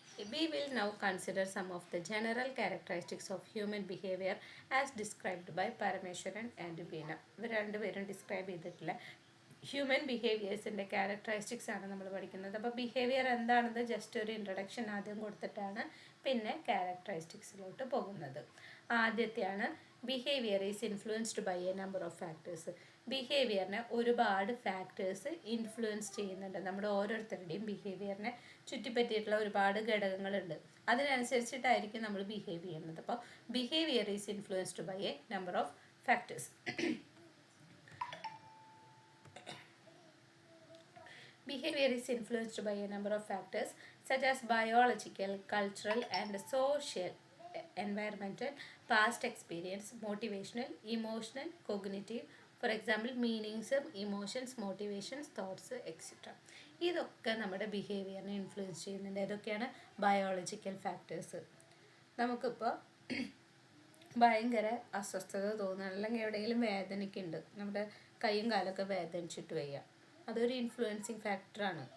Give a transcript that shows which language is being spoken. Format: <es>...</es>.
<en>We will now consider some of the general characteristics of human behavior as described by Parameswaran and Veena.</en> <ml>ഇവർ രണ്ടുപേരും describe ചെയ്തിട്ടുള്ള human ബിഹേവിയേഴ്സിൻ്റെ characteristics ആണ് നമ്മൾ പഠിക്കുന്നത്. അപ്പോൾ ബിഹേവിയർ എന്താണെന്ന് ജസ്റ്റ് ഒരു ഇൻട്രൊഡക്ഷൻ ആദ്യം കൊടുത്തിട്ടാണ് പിന്നെ ക്യാരക്ടറിസ്റ്റിക്സിലോട്ട് പോകുന്നത്. ആദ്യത്തെയാണ്</ml> <en>Behaviour is influenced by a number of factors.</en> <ml>ബിഹേവിയറിനെ ഒരുപാട് ഫാക്ടേഴ്സ് ഇൻഫ്ലുവൻസ് ചെയ്യുന്നുണ്ട്. നമ്മുടെ ഓരോരുത്തരുടെയും ബിഹേവിയറിനെ ചുറ്റിപ്പറ്റിയിട്ടുള്ള ഒരുപാട് ഘടകങ്ങളുണ്ട്, അതിനനുസരിച്ചിട്ടായിരിക്കും നമ്മൾ ബിഹേവ് ചെയ്യുന്നത്. അപ്പോൾ</ml> <en>Behaviour is influenced by a number of factors. Behavior is influenced by a number of factors such as biological, cultural and social, environmental, past experience, motivational, emotional, cognitive. For example, meanings, emotions, motivations, thoughts, etc.</en> <ml>ഇതൊക്കെ നമ്മുടെ ബിഹേവിയറിനെ influence ചെയ്യുന്നുണ്ട്. ഏതൊക്കെയാണ്? Biological factors. നമുക്കിപ്പോൾ ഭയങ്കര അസ്വസ്ഥത തോന്നുക, അല്ലെങ്കിൽ എവിടെയെങ്കിലും വേദനയ്ക്കുണ്ട്, നമ്മുടെ കൈയും കാലൊക്കെ വേദനിച്ചിട്ട് വയ്യ, അതൊരു ഇൻഫ്ലുവൻസിങ് ഫാക്ടറാണ്.</ml>